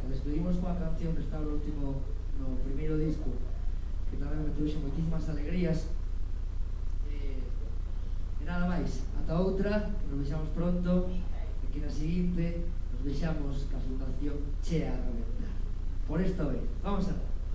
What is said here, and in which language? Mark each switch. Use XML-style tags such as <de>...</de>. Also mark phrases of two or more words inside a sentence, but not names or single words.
<gl>Despedimos coa canción que está no primeiro disco, que tamén me trouxe moitísimas alegrías. E nada máis, ata outra, nos vexamos pronto, e que na seguinte nos vexamos ca Fundación chea a reventar.</gl> <es>Por esta vez, vamos a ver.</es>